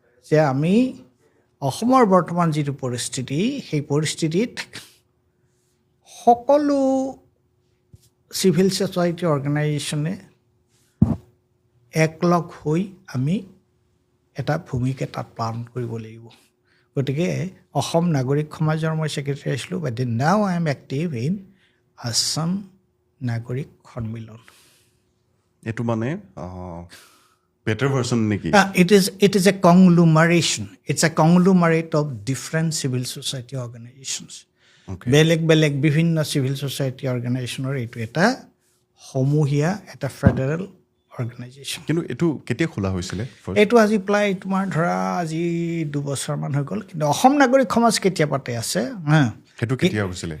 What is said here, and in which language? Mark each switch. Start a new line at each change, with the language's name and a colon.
Assamese: যে আমি অসমৰ বৰ্তমান যিটো পৰিস্থিতি, সেই পৰিস্থিতিত সকলো চিভিল ছ'চাইটি অৰ্গেনাইজেশ্যনে একলগ হৈ আমি এটা ভূমিকা তাত পালন কৰিব লাগিব। গতিকে অসম নাগৰিক সমাজৰ মই ছেক্ৰেটাৰী আছিলোঁ,
English: but now I am active in
Assamese: Assam নাগৰিক সন্মিলন। এইটো মানে better version নেকি?
English: It is a conglomeration. It's a conglomerate of different civil society organizations.
Assamese: বেলেগ বিভিন্ন চিভিল ছ'চাইটি অৰ্গেনাইজেশ্যনৰ এইটো এটা সমূহীয়া এটা ফেডাৰেল অৰ্গেনাইজেশ্যন। কিন্তু এইটো কেতিয়া খোলা হৈছিলে? এইটো আজি প্ৰায় তোমাৰ ধৰা আজি 2 বছৰমান হৈ গ'ল। কিন্তু অসম নাগৰিক সমাজ কেতিয়া পাতে আছে, সেইটো কেতিয়া হৈছিলে?